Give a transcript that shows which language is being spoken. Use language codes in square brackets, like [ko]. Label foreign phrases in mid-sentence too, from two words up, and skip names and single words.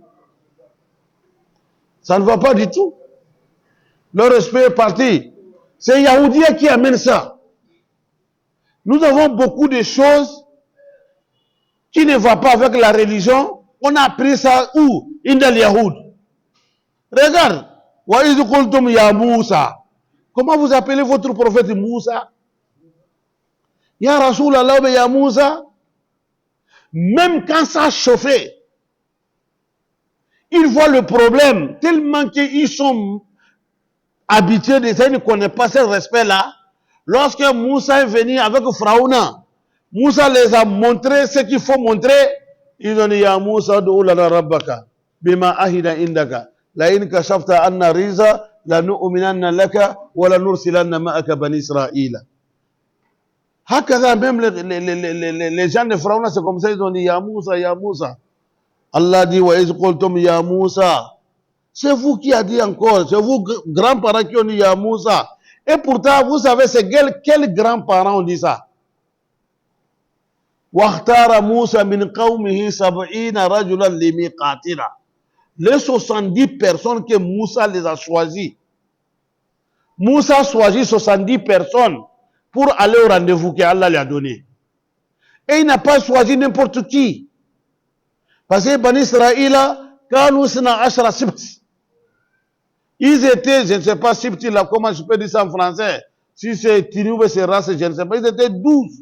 [fr] Ça ne va pas du tout. Le respect est parti. C'est Yahoudia qui amène ça. Nous avons beaucoup de choses qui ne vont pas avec la religion. On a appris ça où? [ar] عند اليهود. [fr] Regarde. [ar] وإذ قلتم يا موسى. [fr] Comment vous appelez votre prophète Moussa? [ar] يا رسول الله يا موسى. [fr] Même quand ça chauffait, ils voient le problème tellement qu'ils sont habitués de ça, ils ne connaissent pas ce respect-là. Lorsque Moussa est venu avec Pharaon, Moussa les a montré ce qu'il faut montrer. Ils ont dit, [ar] يا موسى ادع لنا ربك بما عهد عندك لئن كشفت عنا الرجز لنؤمنن لك ولنرسلن معك بني إسرائيل. [fr] Hakada, même les gens de Pharaon, c'est comme ça, ils ont dit, [ar] يا موسى يا موسى. [fr] Allah dit, [ar] وإذ قلتم يا موسى. [fr] C'est vous qui a dit encore, c'est vous, grands-parents, qui ont dit à Moussa. Et pourtant, vous savez, c'est quels grands-parents ont dit ça? [ar] وَاخْتَارَ مُوسَى مِنْ قَوْمِهِ 70 رَجُلًا لِمِيقَاتِنَا. [fr] Les 70 personnes que Moussa les a choisis. Moussa a choisi 70 personnes pour aller au rendez-vous qu'Allah lui a donné. Et il n'a pas choisi n'importe qui. Parce que Bani Israël, ils étaient, je ne sais pas si comment je peux dire ça en français, si c'est Tinu ou c'est race, je ne sais pas, ils étaient 12.